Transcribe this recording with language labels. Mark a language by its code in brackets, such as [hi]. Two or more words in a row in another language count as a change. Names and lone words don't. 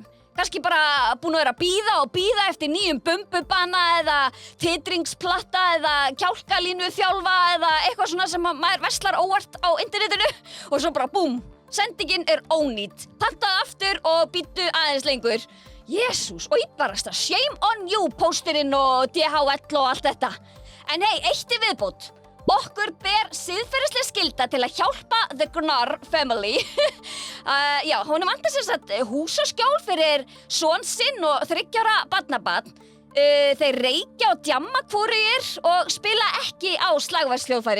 [is] Kannski bara búin að vera að bíða eftir nýjum bumbubana eða titringsplatta eða kjálkalínu þjálfa eða eitthvað svona sem maður verslar óvart á internetinu og svo bara búm, sendingin ónýt. Pantaðu aftur og býttu aðeins lengur. Jesús, og íbarasta, [en] shame on you, [is] pósturinn og DHL og allt þetta. En hei, eitt í viðbót. Okkur ber siðferðisleg skylda til að hjálpa The Gnarr family. Honum vantar húsaskjól fyrir son sinn og 3 ára barnabarn. Þeir reykja og djamma hvorugir og spila ekki á slagverðsljóðfæri.